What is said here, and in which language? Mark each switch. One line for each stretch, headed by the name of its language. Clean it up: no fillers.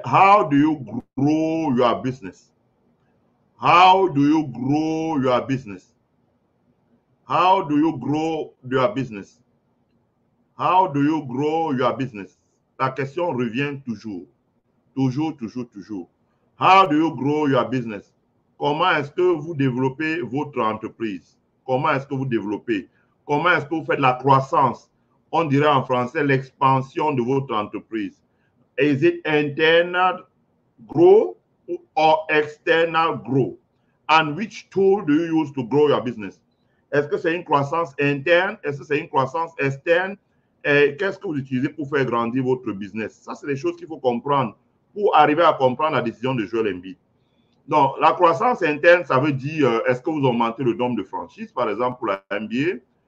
English: how do you grow your business? How do you grow your business? How do you grow your business? How do you grow your business?
French: La question revient toujours. Toujours, toujours, toujours.
English: How do you grow your business?
French: Comment est-ce que vous développez votre entreprise? Comment est-ce que vous développez? Comment est-ce que vous faites la croissance? On dirait en français l'expansion de votre entreprise.
English: Is it internal grow or external grow? And which tool do you use to grow your business?
French: Est-ce que c'est une croissance interne? Est-ce que c'est une croissance externe? Qu'est-ce que vous utilisez pour faire grandir votre business? Ça, c'est des choses qu'il faut comprendre pour arriver à comprendre la décision de Joel Embiid. Donc, la croissance interne, ça veut dire, est-ce que vous augmentez le nombre de franchises, par exemple, pour la NBA?